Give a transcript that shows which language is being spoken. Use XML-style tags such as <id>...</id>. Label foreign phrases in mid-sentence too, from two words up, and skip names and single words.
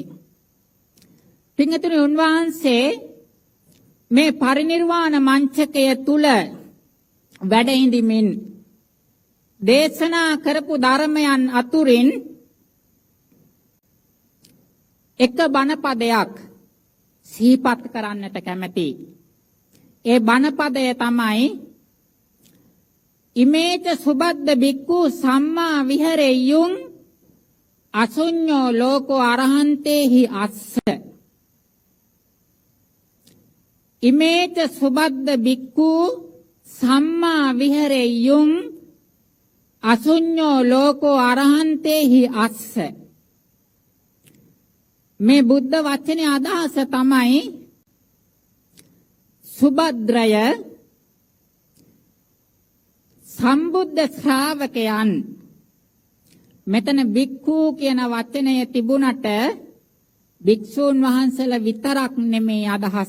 <si>පින්තුනි, උන්වහන්සේ මේ පරිනිර්වාණ මංචකය තුල වැඩ හිඳිමින් දේශනා කරපු ධර්මයන් අතුරින් එක බණපදයක් සිහිපත් කරන්නට කැමැති. ඒ බණපදය තමයි</si> <pi>ඉමේච සුබද්ද බික්ඛු සම්මා විහෙරෙය්‍යුං අසුඤ්ඤෝ ලෝකෝ අරහන්තේහි අස්ස. ඉමේච සුබද්ද බික්ඛු සම්මා විහෙරෙය්‍යුං අසුඤ්ඤෝ ලෝකෝ අරහන්තේහි අස්ස.</pi> <si>මේ බුද්ධ වචනේ අදහස තමයි සුබද්‍රය සම්බුද්ධ ශ්‍රාවකයන්. මෙතන බික්ඛු කියන වචනය තිබුණට භික්ෂූන් වහන්සේලා විතරක් නෙමේ අදහස.</si>